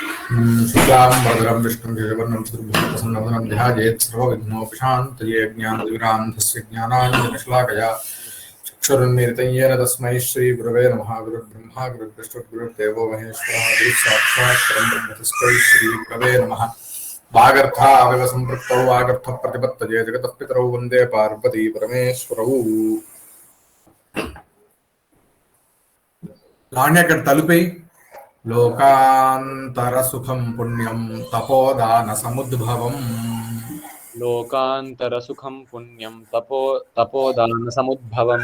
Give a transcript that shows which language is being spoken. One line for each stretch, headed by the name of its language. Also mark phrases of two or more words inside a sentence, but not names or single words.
Sanskrit: शुक्लाम्बरधरं विष्णुं शशिवर्णं चतुर्भुजप्रसन्नवदनं ध्यायेत् सर्वविघ्नोपशान्तये ज्ञानतिमिरान्धस्य ज्ञानाञ्जनशलाकया चक्षुरुन्मीलितं येन तस्मै श्रीगुरवे नमः। गुरुर्ब्रह्मा गुरुर्विष्णुर्गुरुर्देवो महेश्वरः गुरुसाक्षात् परब्रह्म तस्मै श्रीगुरवे नमः। वागर्थाविव सम्पृक्तौ वागर्थप्रतिपत्तये जगतः पितरौ वन्दे पार्वती परमेश्वरौ। లావణ్య తలుపై లోకాంతర సుఖం పుణ్యం తపోదాన సముద్భవం. లోకాంతర సుఖం పుణ్యం తపోదాన సముద్భవం.